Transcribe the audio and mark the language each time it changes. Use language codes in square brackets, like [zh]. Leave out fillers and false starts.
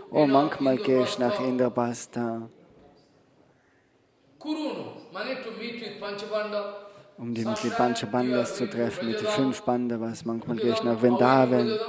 [de] Oh, manchmal gehe ich nach Indraprastha, [en] Kurunu, meaning to meet with Panchapandava. [de] um die mit den Panchapandas zu treffen, mit den 5 Pandavas. Manchmal gehe ich nach Vrindavan.